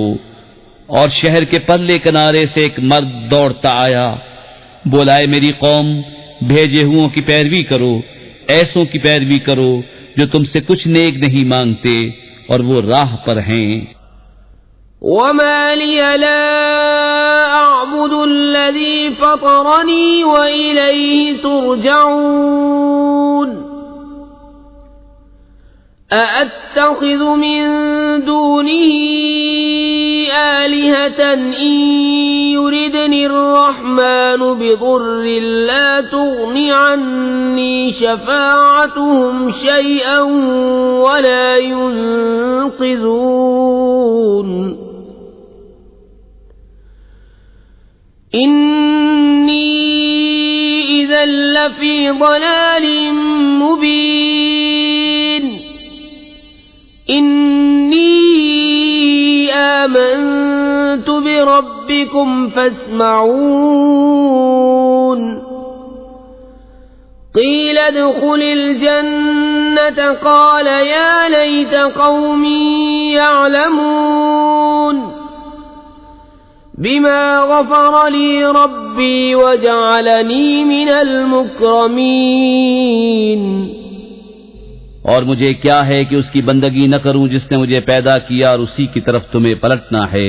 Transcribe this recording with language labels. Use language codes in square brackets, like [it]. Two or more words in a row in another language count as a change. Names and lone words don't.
[ur] اور شہر کے پرلے کنارے سے ایک مرد دوڑتا آیا، بولا، میری قوم، بھیجے ہوؤں کی پیروی کرو، ایسوں کی پیروی کرو جو تم سے کچھ نیک نہیں مانگتے اور وہ راہ پر ہیں. [ar] وما لي لا أعبد الذي فطرني وإليه ترجعون. أأتخذ من دونه آلهة إن يردن الرحمن بضر لا تغن عني شفاعتهم شيئا ولا ينقذون. إني إذا لفي ضلال مبين. إني آمنت بربكم فاسمعون. قيل ادخل الجنة قال يا ليت قومي يعلمون بما غفر لي ربي وجعلني من المكرمين. [ur] اور مجھے کیا ہے کہ اس کی بندگی نہ کروں جس نے مجھے پیدا کیا اور اسی کی طرف تمہیں پلٹنا ہے.